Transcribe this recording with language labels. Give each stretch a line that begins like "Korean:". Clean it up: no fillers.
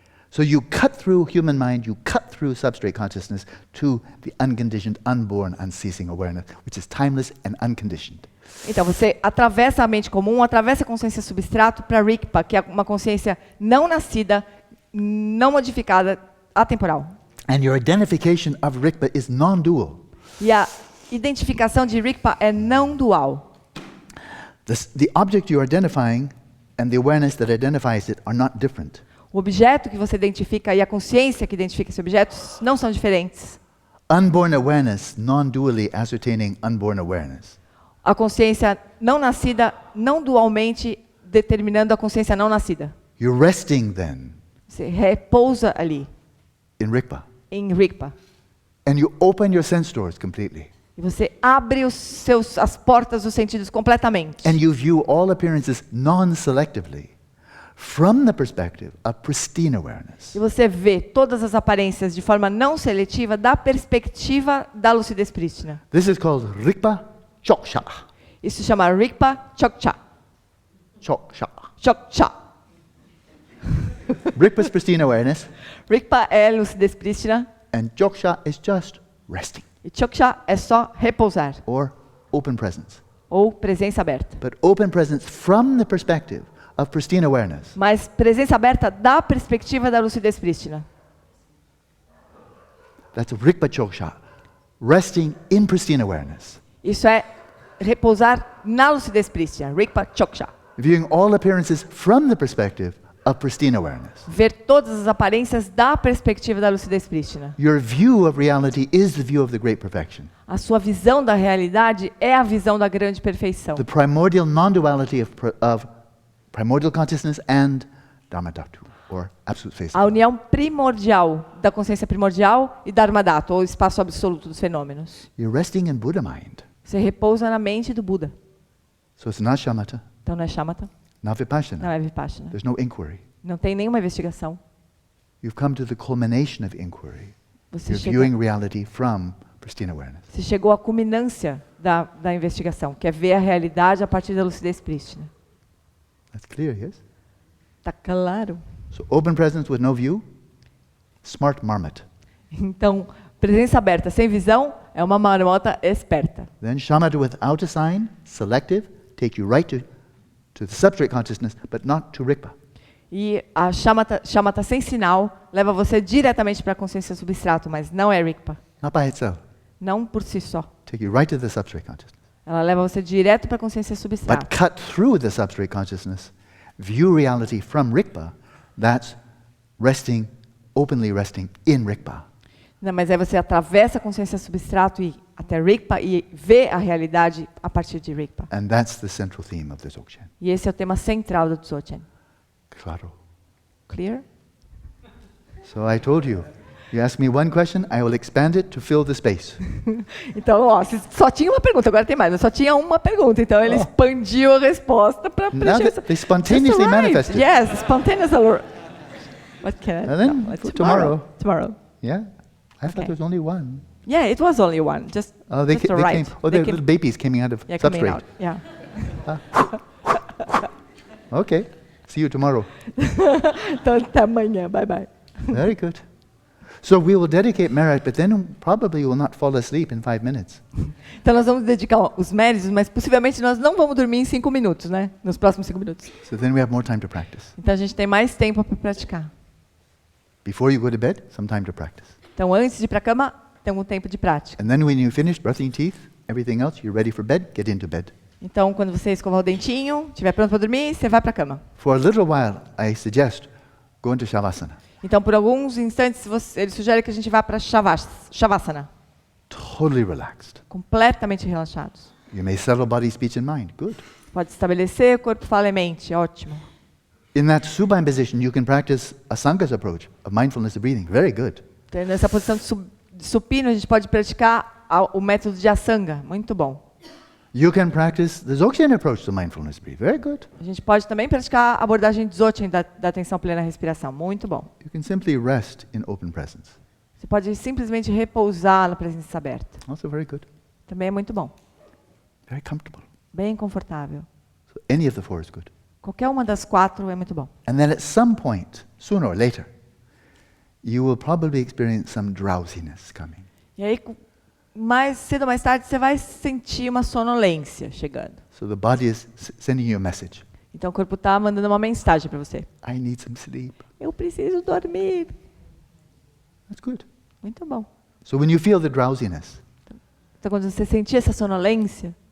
English: So you cut through human mind, you cut through substrate consciousness to the unconditioned, unborn, unceasing awareness, which is timeless and unconditioned.
Portuguese: Então você atravessa a mente comum, atravessa a consciência substrato para Rigpa, que é uma consciência não nascida, não modificada, atemporal.
English: And your identification of Rigpa is non-dual.
Portuguese: E a identificação de Rigpa é não dual.
English: The object you're identifying and the awareness that identifies it are not different.
Portuguese: O objeto que você identifica e a consciência que identifica esse objeto não são diferentes.
English: Unborn awareness, non-dually ascertaining unborn awareness.
Portuguese: A consciência não nascida, não dualmente determinando a consciência não nascida.
English: You're resting then
Portuguese: Você repousa ali,
English: in Rigpa.
Portuguese: em Rigpa.
English: And you open your sense doors completely.
Portuguese: E você abre as portas dos sentidos completamente.
English: And you view all appearances non-selectively from the perspective of pristine awareness.
Portuguese: E você vê todas as aparências de forma não seletiva da perspectiva da lucidez prístina.
English: This is called Rigpa Choksha.
Portuguese: Isso se chama Rigpa Chokcha.
English: Choksha.
Portuguese: Chokcha.
English: Rigpa is pristine awareness,
Portuguese: Rigpa é lucidez prístina
English: and Choksha is just resting
Portuguese: e Chokcha é só repousar
English: or open presence.
Portuguese: ou presença aberta.
English: But open presence from the perspective of pristine awareness.
Portuguese: Mas presença aberta da perspectiva da lucidez prístina.
English: That's Rigpa Choksha, resting in pristine awareness.
Portuguese: Isso é repousar na lucidez prístina, Rigpa Choksha.
English: Viewing all appearances from the perspective of pristine awareness.
Portuguese: Ver todas as aparências da perspectiva da lucidez prístina.
English: Your view of reality is the view of the great perfection.
Portuguese: A sua visão da realidade é a visão da grande perfeição.
English: The primordial non-duality of primordial consciousness and Dharma Dhatu, or absolute face.
Portuguese: A união primordial da consciência primordial e Dharma Dhatu, ou espaço absoluto dos fenômenos.
English: You're resting in Buddha mind.
Portuguese: Você repousa na mente do Buda.
English: So it's not shamatha,
Portuguese: Então não é shamatha,
English: not vipassana.
Portuguese: não é vipassana.
English: There's no inquiry.
Portuguese: Não tem nenhuma investigação.
English: You've come to the culmination of inquiry.
Portuguese: Você
English: You're viewing reality from pristine awareness.
Portuguese: chegou à culminância da investigação, que é ver a realidade a partir da lucidez prístina.
English: That's clear, yes?
Portuguese: Tá claro?
English: So open presence with no view, smart marmot.
Portuguese: Então, presença aberta sem visão é uma marmota esperta.
English: Then shamatha without a sign, selective, take you right to the substrate consciousness, but not to Rigpa.
Portuguese: E a shamatha sem sinal leva você diretamente para a consciência substrato, mas não é Rigpa.
English: Not by itself.
Portuguese: Não por si só.
English: Take you right to the substrate consciousness.
Portuguese: Ela leva você direto para a consciência substrato.
English: But cut through the substrate consciousness, view reality from Rigpa, that's resting, openly resting in Rigpa.
Portuguese: Não, mas aí você atravessa a consciência substrato e até Rigpa e vê a realidade a partir de Rigpa.
English: And that's the central theme of the Dzogchen.
Portuguese: E esse é o tema central do Dzogchen. Claro.
English: Clear? So I told you, you ask me one question, I will expand it to fill the space.
Portuguese: Então, ó, só tinha uma pergunta, agora tem mais, mas só tinha uma pergunta. Então ele expandiu a resposta para
English: Now they spontaneously manifested. Yes, spontaneous. What can I? And then No, it's for tomorrow. Tomorrow. Yeah? I thought there was only one. Yeah, it was only one. Just, Oh, they, just they right. came. Oh, they're little babies coming out of Yeah, coming substrate. out. Yeah. Okay. See you tomorrow.
Portuguese: Então até amanhã.
English: Bye bye. Very good. So we will dedicate merit, but then probably will not fall asleep in 5 minutes.
Portuguese: Então nós vamos dedicar os méritos, mas possivelmente nós não vamos dormir em 5 minutos, né? Nos próximos 5 minutos.
English: So then we have more time to practice.
Portuguese: Então a gente tem mais tempo para praticar.
English: Before you go to bed, some time to practice.
Portuguese: Então antes de ir para a cama, tem um tempo de prática.
English: And then when you finish brushing teeth, everything else, you're ready for bed, get into bed.
Portuguese: Então quando você escovar o dentinho, estiver pronto para dormir, você vai para a cama.
English: For a little while, I suggest go into Shavasana.
Portuguese: Então por alguns instantes ele sugere que a gente vá para Shavasana.
English: Totally relaxed.
Portuguese: Completamente relaxados.
English: You may settle body, speech, and mind. Good.
Portuguese: Pode estabelecer corpo, fala e mente. Ótimo.
English: In that supine position, you can practice Asanka's approach of mindfulness of breathing. Very good.
Portuguese: Então, nessa posição de supino, a gente pode praticar o método de Asanga. Muito bom.
English: You can practice the Dzogchen approach to mindfulness breathing. Very good.
Portuguese: A gente pode também praticar a abordagem Dzogchen da atenção plena à respiração. Muito bom.
English: You can simply rest in open presence.
Portuguese: Você pode simplesmente repousar na presença aberta.
English: Also very good.
Portuguese: Também é muito bom.
English: Very comfortable.
Portuguese: Bem confortável.
English: So any of the four is good.
Portuguese: Qualquer uma das 4 é muito bom.
English: And then at some point, sooner or later, you will probably experience some drowsiness coming.
Portuguese: E aí, mais cedo ou mais tarde, você vai sentir uma sonolência chegando.
English: So the body is sending you a message.
Portuguese: Então o corpo está mandando uma mensagem para você.
English: I need some sleep.
Portuguese: Eu preciso dormir.
English: That's good.
Portuguese: Muito bom.
English: So when you feel the drowsiness,
Portuguese: Então quando você sentir essa sonolência,